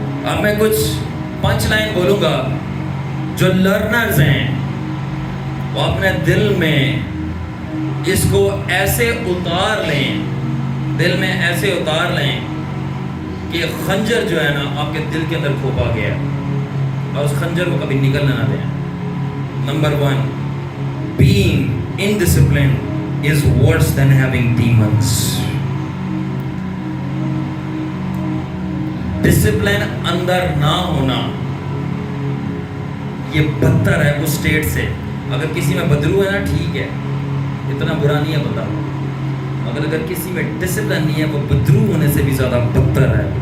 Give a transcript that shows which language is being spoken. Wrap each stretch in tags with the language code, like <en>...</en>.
<ur>اب میں کچھ پنچ لائن بولوں گا. جو لرنرز ہیں وہ اپنے دل میں اس کو ایسے اتار لیں، دل میں ایسے اتار لیں کہ خنجر جو ہے نا آپ کے دل کے اندر کھوپا گیا اور اس خنجر کو کبھی نکلنا نہ دیں.</ur> <en>Number 1, being indisciplined is worse than having demons.</en> <ur>Discipline اندر نہ ہونا یہ بدتر ہے اس اسٹیٹ سے. اگر کسی میں بدرو ہے نا ٹھیک ہے، اتنا برا نہیں ہے بندہ، مگر اگر کسی میں ڈسپلن نہیں ہے وہ بدرو ہونے سے بھی زیادہ بدتر ہے.</ur>